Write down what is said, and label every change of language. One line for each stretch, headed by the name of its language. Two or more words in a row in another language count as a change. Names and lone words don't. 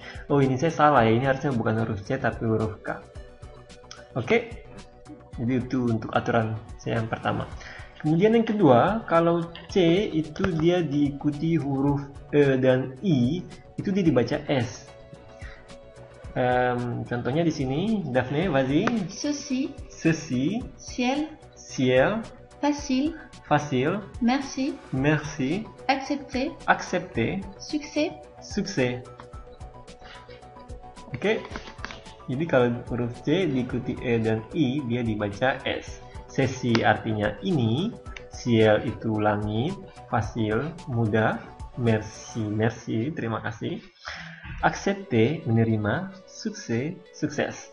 Indonesian: Oh, ini saya salah ya, ini harusnya bukan huruf C tapi huruf K. Oke. Jadi itu untuk aturan saya yang pertama. Kemudian yang kedua, kalau C itu dia diikuti huruf E dan I, itu dia dibaca S. Contohnya di sini,
French: Daphne, vas-y. Ceci. Ceci. Ciel. Ciel. Facile. Facile. Merci. Merci. Accepter. Accepter. Succès. Succès.
Indonesian: Oke. Jadi kalau huruf C diikuti E dan I, dia dibaca S. Sesi artinya ini, ciel itu langit, facile mudah, merci terima kasih, accepter menerima, sukses sukses.